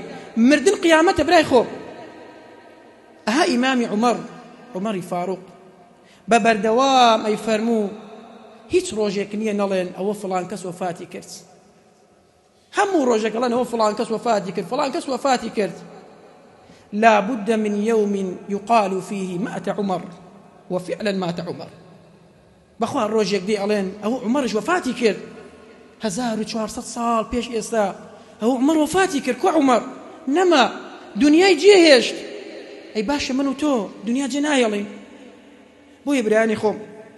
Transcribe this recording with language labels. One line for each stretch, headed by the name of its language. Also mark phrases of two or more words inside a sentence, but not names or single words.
Central Kurdish: مردن قیامەتە برای خۆم. ئەها ئیمامی عومەری فاروق بە بەردەوام ئەی فەرموو هیچ ڕۆژێک نییە نەڵێن ئەوە فڵان کەس وەفاتی کرد. هەموو ڕۆژێک ئەڵێن ئەوە فڵان کەس وەفاتی کرد، فڵان کەس وەفاتی کرد.
Arabic: لا بد من يوم يقال فيه مات عمر وفعلا مات عمر.
Central Kurdish: بەخوا ڕۆژێک دێ ئەڵێن ئەوە عومەرش وەفاتی کرد، 1400 ساڵ پێش ئێستا ئەوە عومەر وەفاتی کرد. کو عومەر نەما دنیای جێهێشت. ئەی باشە من و تۆ دنیا جێ نایەڵین. بۆیە برایانی خۆم